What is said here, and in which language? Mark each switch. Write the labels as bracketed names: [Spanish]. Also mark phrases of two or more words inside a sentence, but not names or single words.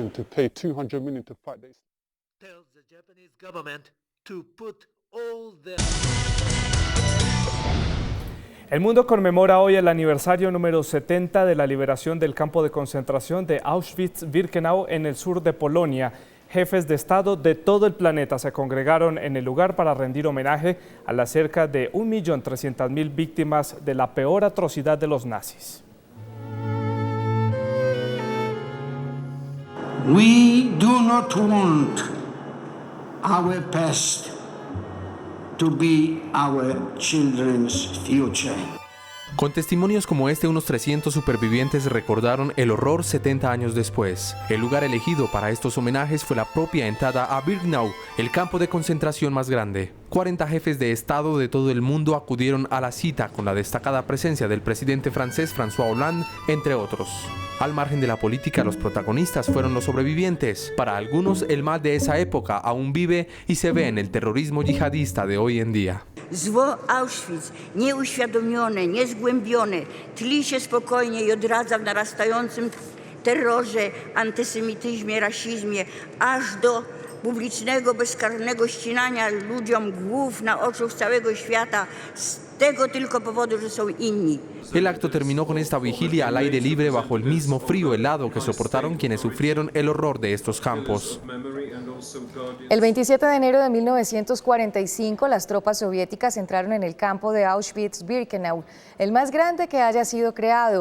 [Spanish] El mundo conmemora hoy el aniversario número 70 de la liberación del campo de concentración de Auschwitz-Birkenau en el sur de Polonia. Jefes de Estado de todo el planeta se congregaron en el lugar para rendir homenaje a las cerca de 1.300.000 víctimas de la peor atrocidad de los nazis. [English] We do not want our past to be our children's future. [Spanish] Con testimonios como este, unos 300 supervivientes recordaron el horror 70 años después. El lugar elegido para estos homenajes fue la propia entrada a Birkenau, el campo de concentración más grande. 40 jefes de Estado de todo el mundo acudieron a la cita con la destacada presencia del presidente francés François Hollande, entre otros. Al margen de la política, los protagonistas fueron los sobrevivientes. Para algunos, el mal de esa época aún vive y se ve en el terrorismo yihadista de hoy en día. [Polish] Zło Auschwitz, nieuświadomione, niezgłębione, tli się spokojnie i odradza w narastającym terrorze, antysemityzmie, rasizmie, aż do publicznego, bezkarnego ścinania ludziom głów na oczach całego świata z tego tylko powodu, że są inni. [Spanish] El acto terminó con esta vigilia al aire libre bajo el mismo frío helado que soportaron quienes sufrieron el horror de estos campos. El 27 de enero de 1945, las tropas soviéticas entraron en el campo de Auschwitz-Birkenau, el más grande que haya sido creado.